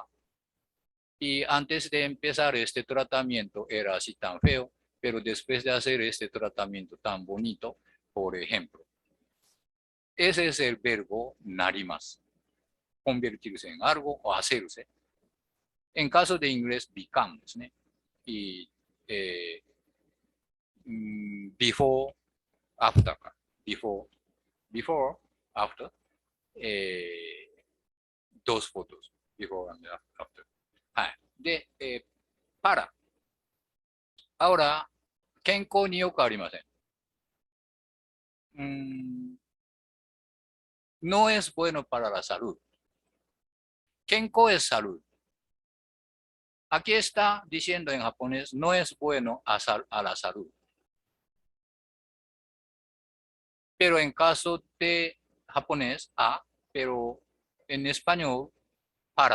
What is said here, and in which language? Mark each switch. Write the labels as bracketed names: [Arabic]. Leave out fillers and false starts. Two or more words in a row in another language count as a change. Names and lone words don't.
[Spanish] Y antes de empezar este tratamiento era así tan feo, pero después de hacer este tratamiento tan bonito, por ejemplo, ese es el verbo narimas, convertirse en algo o hacerse. En caso de inglés, [English] become ですね。y before, after か。before, after, [Spanish] dos fotos. [English] Before and after. [Japanese] はい。 [Spanish] で、para. Ahora, [Japanese] 健康によくありません。 [Spanish] No es bueno para la salud. 健康 es salud. Aquí está diciendo en japonés, no es bueno a la salud. Pero en caso de japonés, pero en español, para.